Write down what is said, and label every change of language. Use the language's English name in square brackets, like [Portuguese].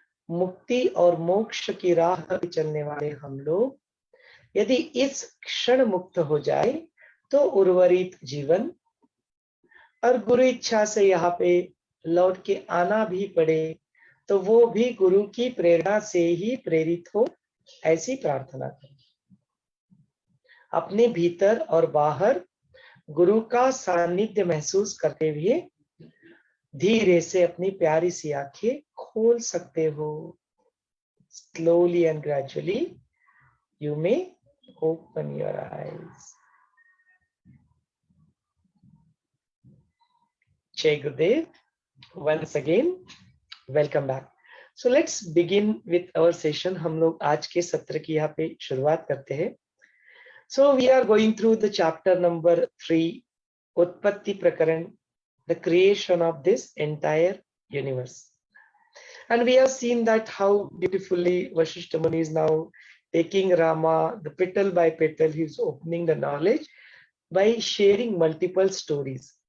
[Hindi] मुक्ति और मोक्ष की राह पे चलने वाले हम लोग यदि इस क्षण मुक्त हो जाए तो उर्वरित जीवन और गुरु इच्छा से यहाँ पे लौट के आना भी पड़े तो वो भी गुरु की प्रेरणा से ही प्रेरित हो, ऐसी प्रार्थना करें। अपने भीतर और बाहर गुरु का सानिध्य महसूस करते हुए धीरे से अपनी प्यारी सी आंखें खोल सकते हो। [English] Slowly and gradually you may open your eyes. Jai Gurudev. Once again, welcome back. So let's begin with our session. [Hindi] हम लोग आज के सत्र की यहाँ पे शुरुआत करते हैं. [English] So we are going through the chapter number 3, Utpatti Prakaran, the creation of this entire universe. And we have seen that how beautifully Vashishtha Muni is now taking Rama, the petal by petal, he's opening the knowledge by sharing multiple stories.